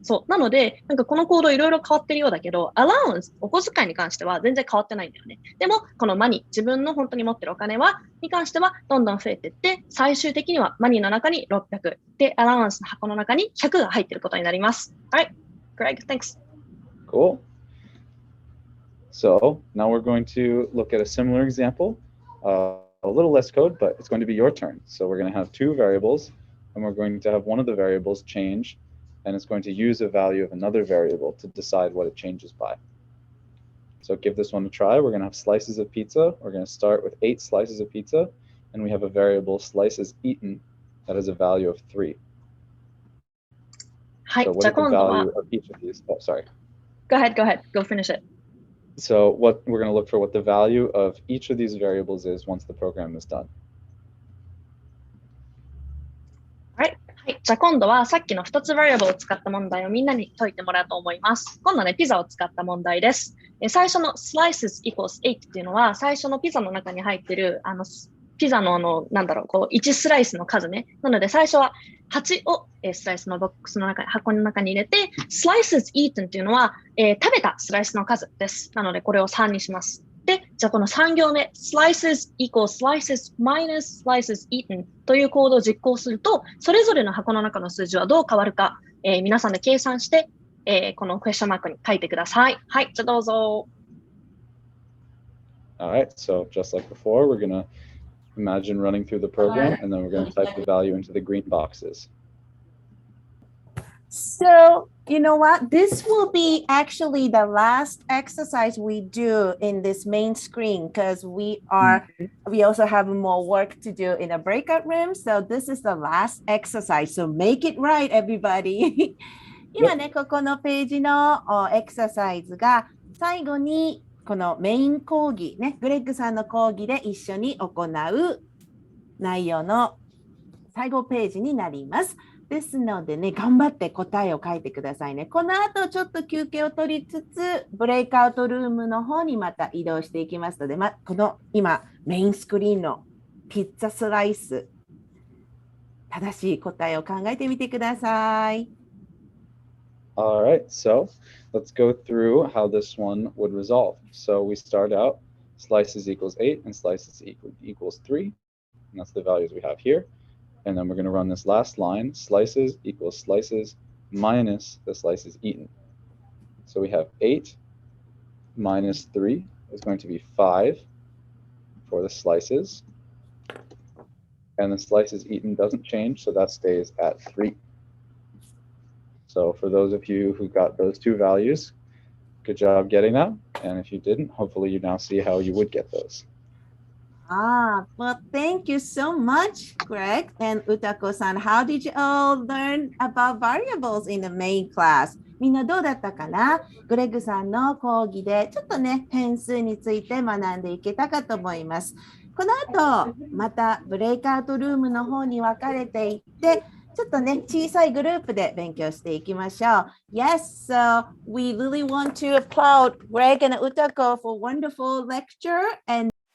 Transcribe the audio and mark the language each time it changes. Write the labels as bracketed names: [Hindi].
[Japanese] そう。なので、なんかこのコードいろいろ変わってるようだけど、アラウンス、お小遣いに関しては全然変わってないんだよね。でも、このマニー、自分の本当に持ってるお金に関してはどんどん増えていって、最終的にはマニーの中に600。で、アラウンスの箱の中に100が入ってることになります。 [English] Alright, Greg, thanks. Cool. So now we're going to look at a similar example. A little less code, but it's going to be your turn. So we're going to have two variables, and we're going to have one of the variables change, and it's going to use a value of another variable to decide what it changes by. So give this one a try. We're going to have slices of pizza. We're going to start with 8 slices of pizza, and we have a variable slices eaten that has a value of 3. So what is the value of each of these? Oh, sorry. Go ahead. Go finish it. So what we're going to look for what the value of each of these variables is once the program is done. Right. [Japanese] はい。じゃあ今度はさっきの2つ variable を使った問題をみんなに解いてもらおうと思います。今度はね、ピザを使った問題です。最初の slices equals 8っていうのは最初のピザの中に入ってるピザの1スライスの数ね。なので最初は8をスライスのボックスの中に、箱の中に入れて、slices eaten っていうのは、食べたスライスの数です。なのでこれを3にします。で、じゃあこの3行目、slices equals slices minus slices eaten というコードを実行すると、それぞれの箱の中の数字はどう変わるか、皆さんで計算して、このクエスチョンマークに書いてください。はい、じゃあどうぞ。 [English] Alright, so just like before, we're going to imagine running through the program, and then we're going to type the value into the green boxes. So, you know what? This will be actually the last exercise we do in this main screen because we also have more work to do in a breakout room. So this is the last exercise. So make it right, everybody. [Japanese] 今ね、ここのページのエクササイズが最後にこのメイン講義ね、グレッグさんの講義で一緒に行う内容の最後ページになります。ですのでね、頑張って答えを書いてくださいね。この後ちょっと休憩を取りつつ、ブレイクアウトルームの方にまた移動していきますので、この今メインスクリーンのピッツァスライス、正しい答えを考えてみてください。 [English] All right, so let's go through how this one would resolve. So we start out slices equals 8 and slices equals 3. And that's the values we have here. And then we're going to run this last line, slices equals slices minus the slices eaten. So we have 8 minus 3 is going to be 5 for the slices. And the slices eaten doesn't change, so that stays at 3. So for those of you who got those two values, good job getting that. And if you didn't, hopefully you now see how you would get those. Well, thank you so much, Greg and Utako-san. How did you all learn about variables in the main class? [Japanese] みんなどうだったかな？グレッグさんの講義でちょっとね、変数について学んでいけたかと思います。この後、またブレイクアウトルームの方に分かれていって、ちょっとね、小さいグループで勉強していきましょう。 [English] Yes, so we really want to applaud Greg and Utako for wonderful lecture and